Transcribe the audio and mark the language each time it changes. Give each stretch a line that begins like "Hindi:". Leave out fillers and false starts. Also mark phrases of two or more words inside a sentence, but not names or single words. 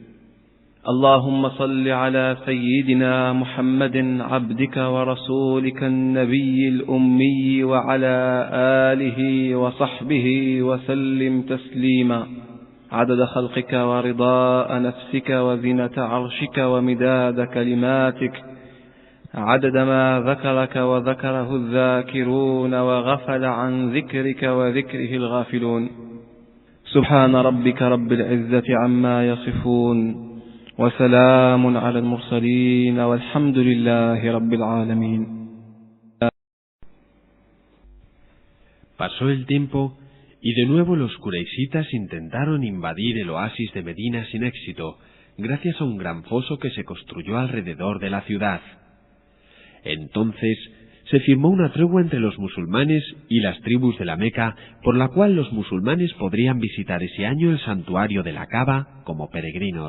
Arabic: اللهم صل على سيدنا محمد عبدك ورسولك النبي الأمي وعلى آله وصحبه وسلم تسليما عدد خلقك ورضاء نفسك وزنة عرشك ومداد كلماتك عدد ما ذكرك وذكره الذاكرون وغفل عن ذكرك وذكره الغافلون. سبحان ربك رب العزة عما يصفون وسلام على المرسلين والحمد لله رب العالمين.
Spanish: Pasó el tiempo y de nuevo los Quraishitas intentaron invadir el oasis de Medina sin éxito, gracias a un gran foso que se construyó alrededor de la ciudad. Entonces se firmó una tregua entre los musulmanes y las tribus de la Meca, por la cual los musulmanes podrían visitar ese año el santuario de la Kaaba como peregrinos.